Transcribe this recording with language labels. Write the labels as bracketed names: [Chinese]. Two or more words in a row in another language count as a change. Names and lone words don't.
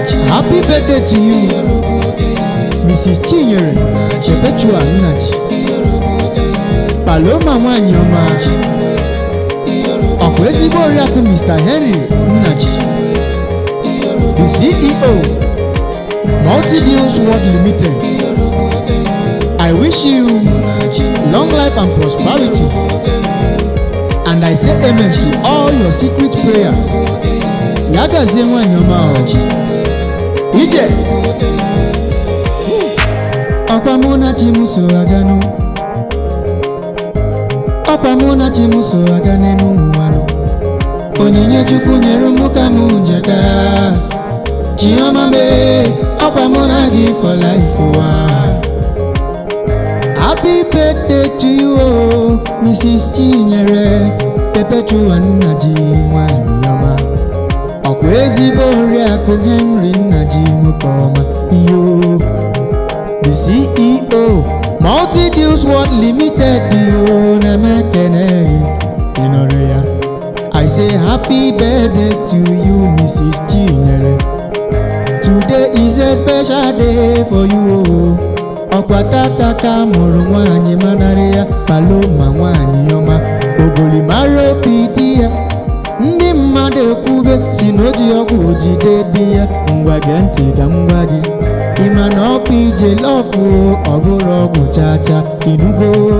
[English] Happy birthday to you, Mrs. Chinyere Perpetua Nnaji. [Igbo] Paloma nwanyị ọma. Ọ bụ ezigbo oriakụ Mister Henry Nnaji, [English] the C E O, Multi Deals World Limited. I wish you long life and prosperity. And I say amen to all your secret prayers. [Igbo] Ya gazie nwanyị ọma o. Ije. Ọkwa mụ na chi m so aga nụ. Ọkwa mụ na chi m so aga n'elu ụwa nọ. Onyinye Chukwu nyere mụ ka mụ ji aga. Chioma mee, ọkwa mụ na gị [English] for life [Igbo] ụwa. [English] Happy birthday to you, oh, Mrs. [Igbo] Chinyere Perpetua Nnaji nwanyị ọma. Ọkwa ezigbo Oriakụ Henry Nnaji nwoke ọma, iyo. [English] The C E O, Multi Deals World Limited, iyo, [Igbo] na m ekene gị. Ị nụrụ ya? [English] I say happy birthday to you, Missus Chinyere. Today is a special day for you, oh. [Igbo] Ọkwa tata ka a mụrụ nwaanyị manarị ya, Paloma nwaanyị ọma. Ogoli mara obi di ya. Ndị mmadụ ekwube si na o ji ọgwụ jide di ya. Ngwa gee ntị ka m gwa gị. Ị ma na ọ bụ ije love o, ọ bụrụ ọgwụ cha cha, ịnụgo?